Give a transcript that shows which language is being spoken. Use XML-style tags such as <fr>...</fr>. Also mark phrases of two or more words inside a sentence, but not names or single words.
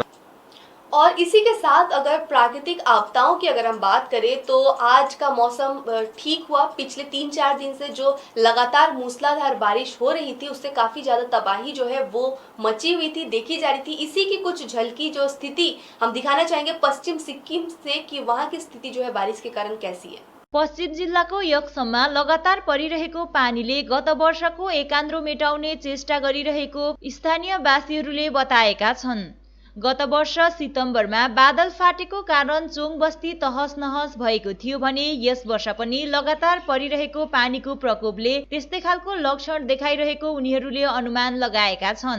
<hi>और इसी के साथ अगर प्राकृतिक आपदाओं की अगर हम बात करें तो आज का मौसम ठीक हुआ। पिछले 3-4 दिन से जो लगातार मूसलाधार बारिश हो रही थी उससे काफ़ी ज़्यादा तबाही जो है वो मची हुई थी, देखी जा रही थी। इसी की कुछ झलकी जो स्थिति हम दिखाना चाहेंगे पश्चिम सिक्किम से कि वहाँ की स्थिति जो है बारिश के कारण कैसी है।</hi> <ne>पश्चिम जिल्लाको यक्सममा लगातार परिरहेको पानीले गत वर्षको एकान्द्रो मेटाउने चेष्टा गरिरहेको स्थानीयवासीहरूले बताएका छन्। गत वर्ष सितम्बरमा बादल फाटेको कारण चोङ बस्ती तहस नहस भएको थियो भने यस वर्ष पनि लगातार परिरहेको पानीको प्रकोपले त्यस्तै खालको लक्षण देखाइरहेको उनीहरूले अनुमान लगाएका छन्।</ne>